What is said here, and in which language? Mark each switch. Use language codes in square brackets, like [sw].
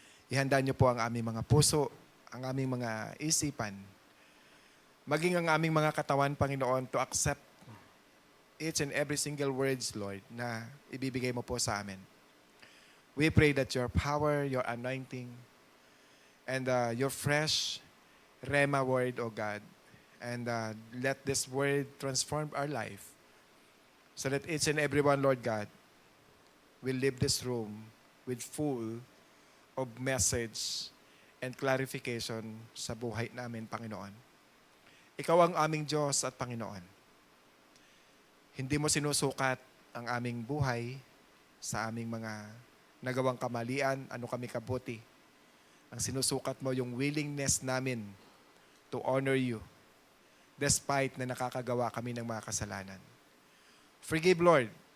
[tl] Ihanda niyo po ang aming mga puso, ang aming mga isipan, maging ang aming mga katawan, Panginoon, [en] to accept each and every single words, [tl] Lord, na ibibigay mo po sa amin. [en] We pray that your power, your anointing, and your fresh Rema word, O God, and let this word transform our life so that each and everyone, Lord God, will leave this room with full of message and clarification [tl] sa buhay namin, Panginoon. Ikaw ang aming Diyos at Panginoon. Hindi mo sinusukat ang aming buhay sa aming mga nagawang kamalian, ano kami kabuti. Ang sinusukat mo yung willingness namin [en] to honor you despite [tl] na nakakagawa kami ng mga kasalanan. [en] Forgive, Lord.